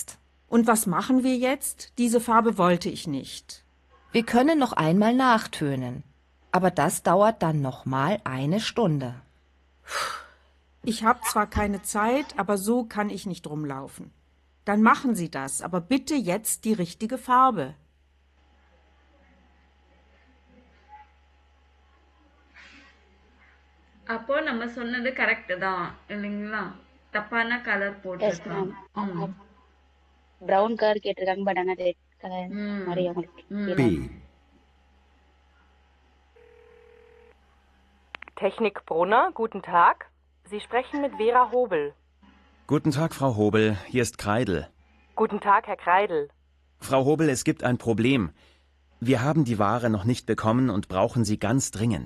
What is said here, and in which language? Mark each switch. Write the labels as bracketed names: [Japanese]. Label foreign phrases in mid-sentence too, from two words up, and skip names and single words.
[German] Und was machen wir jetzt? Diese Farbe wollte ich nicht. Wir können noch einmal nachtönen. Aber das dauert dann noch mal eine Stunde. Ich habe zwar keine Zeit, aber so kann ich nicht rumlaufen. Dann machen Sie das, aber bitte jetzt die richtige Farbe. [Tamil] அப்போ நம்ம சொன்னது கரெக்ட் தான் இல்லைங்களா தப்பான கலர் போட்டுருக்காங்க [English] brown colour [Tamil] கேட்டிருக்காங்க பட் ஆனா [English] red colour [Tamil] மாதிரி அவங்களுக்கு [German] B. Technik Brunner, guten Tag. Sie sprechen mit Vera Hobel. Guten Tag, Frau Hobel. Hier ist Kreidel. Guten Tag, Herr Kreidel. Frau Hobel, es gibt ein Problem. Wir haben die Ware noch nicht bekommen und brauchen sie ganz dringend.